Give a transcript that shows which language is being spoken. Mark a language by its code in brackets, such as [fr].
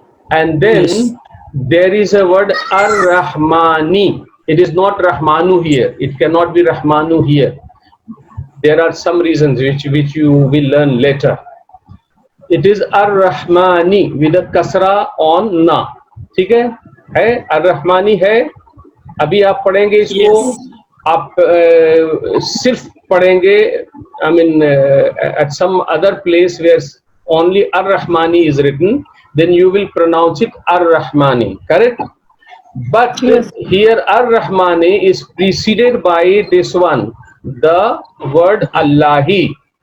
[en] And then there is a word Ar-Rahmani. It is not Rahmanu here. It cannot be Rahmanu here. There are some reasons which you will learn later. It is Ar-Rahmani with a kasra on na. [ur] ٹھیک ہے Ar-Rahmani ہے. ابھی آپ پڑھیں گے اس کو, آپ صرف پڑھیں گے. [en] I mean at some other place where only Ar-Rahmani is written, then you will pronounce it Ar-Rahmani, correct? But here Ar-Rahmani is preceded by this one, the word Allahi.